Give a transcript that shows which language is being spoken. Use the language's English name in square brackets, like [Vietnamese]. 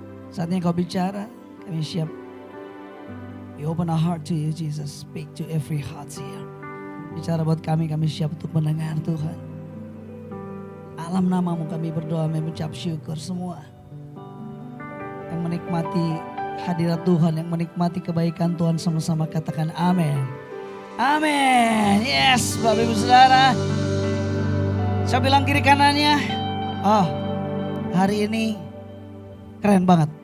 [Indonesian] Saatnya kau bicara, kami siap. [English] We open our heart to you, Jesus. Speak to every heart here. [Indonesian] Bicara buat kami siap untuk mendengar Tuhan. Alam namamu kami berdoa, mengucap syukur semua. Yang menikmati hadirat Tuhan, yang menikmati kebaikan Tuhan sama-sama katakan amin. Amin. Yes, Bapak Ibu Saudara. Saya bilang kiri kanannya, oh hari ini keren banget.